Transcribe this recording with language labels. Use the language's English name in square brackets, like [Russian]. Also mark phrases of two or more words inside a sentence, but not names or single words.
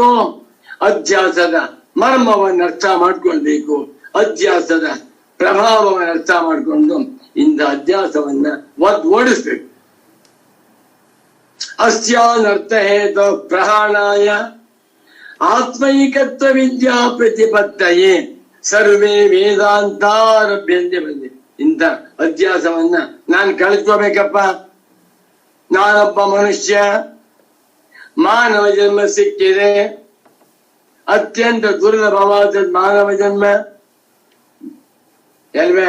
[Kannada] ಅಧ್ಯಾಸದ ಮರ್ಮವನ್ನು ಅರ್ಥ ಮಾಡ್ಕೊಳ್ಬೇಕು. ಅಧ್ಯಾಸದ ಪ್ರಭಾವವನ್ನು ಅರ್ಥ ಮಾಡಿಕೊಂಡು ಇಂಥ ಅಧ್ಯಾಸವನ್ನ ಓಡಿಸ್ಬೇಕು. [Sanskrit] ಅಸ್ಯಾನರ್ಥ ಹೇತು ಪ್ರಹಾಣಾಯ ಆತ್ಮೈಕತ್ವ ವಿದ್ಯಾ ಪ್ರತಿಪತ್ತಯೇ ಸರ್ವೇ ವೇದಾಂತಾರಭ್ಯಂತೆ [Kannada] ಬಂದಿದೆ. ಇಂಥ ಅಧ್ಯಾಸವನ್ನ ನಾನು ಕಳ್ಕೋಬೇಕಪ್ಪ. ನಾನೊಬ್ಬ ಮನುಷ್ಯ, ಮಾನವ ಜನ್ಮ ಸಿಕ್ಕಿದೆ, ಅತ್ಯಂತ ದುರ್ಲಭವಾದ ಮಾನವ ಜನ್ಮ ಎಲ್ವೇ.